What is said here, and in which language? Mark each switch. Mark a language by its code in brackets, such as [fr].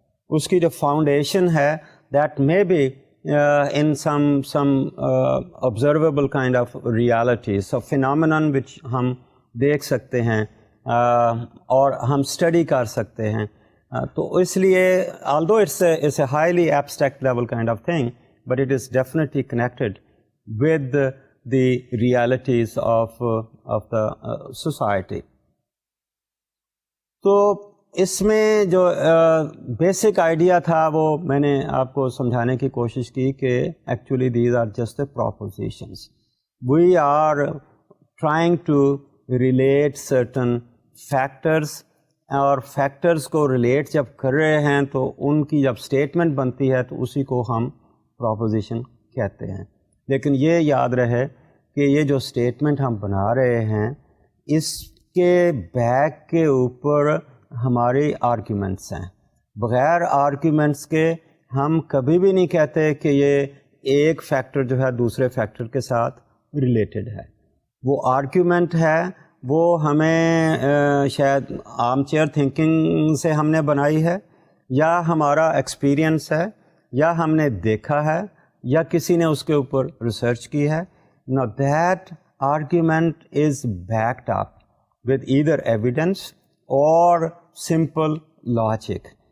[ur] اس کی جو فاؤنڈیشن ہے [en] that may be in some observable kind of reality, so phenomenon which [ur] ہم دیکھ سکتے ہیں اور ہم اسٹڈی کر سکتے ہیں. تو اس لیے [en] although it's a highly abstract level kind of thing, but it is definitely connected with the realities of the society. [ur] تو اس میں جو بیسک آئیڈیا تھا وہ میں نے آپ کو سمجھانے کی کوشش کی کہ [en] Actually these are just propositions. We are trying to relate certain factors, [ur] اور فیکٹرز کو ریلیٹ جب کر رہے ہیں تو ان کی جب اسٹیٹمنٹ بنتی ہے تو اسی کو ہم پروپوزیشن کہتے ہیں. لیکن یہ یاد رہے کہ یہ جو اسٹیٹمنٹ ہم بنا رہے ہیں اس کے بیک کے اوپر ہماری آرگیومنٹس ہیں. بغیر آرگیومنٹس کے ہم کبھی بھی نہیں کہتے کہ یہ ایک فیکٹر جو ہے دوسرے فیکٹر کے ساتھ ریلیٹڈ ہے. وہ آرگیومنٹ ہے وہ ہمیں شاید عام چیئر تھنکنگ سے ہم نے بنائی ہے, یا ہمارا ایکسپیرئنس ہے, یا ہم نے دیکھا ہے, یا کسی نے اس کے اوپر ریسرچ کی ہے. [en] Now that argument is backed up with either evidence or simple logic.